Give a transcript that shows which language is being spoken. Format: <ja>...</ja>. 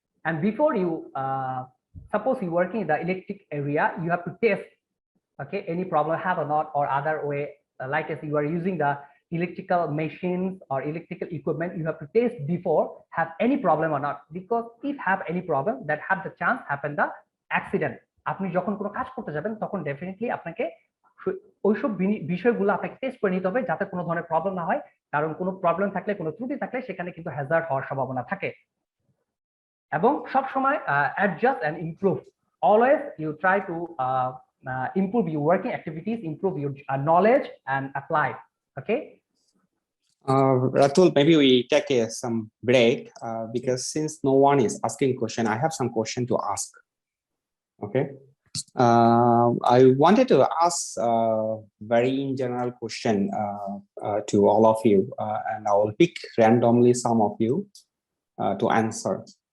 <en>And before you suppose you working in the electric area, you have to test, okay, any problem have or not, or other way, like if you are using the electrical machines or electrical equipment, you have to test before have any problem or not, because if have any problem, that have the chance happen the accident.</en> <bn>আপনি যখন কোনো কাজ করতে যাবেন তখন definitely আপনাকে ওইসব বিষয়গুলো আপনাকে টেস্ট করে নিতে হবে যাতে কোনো ধরনের প্রবলেম না হয়, কারণ কোনো প্রবলেম থাকলে, কোনো ত্রুটি থাকলে সেখানে কিন্তু হ্যাজার্ড হওয়ার সম্ভাবনা থাকে। এবং সব সময়</bn> <en>Adjust and improve, always you try to improve your working activities, improve your knowledge and apply. Okay. Ratul, maybe we take some break because since no one is asking question, I have some question to ask. Okay. I wanted to ask a very general question to all of you, and I will pick randomly some of you to answer.</en>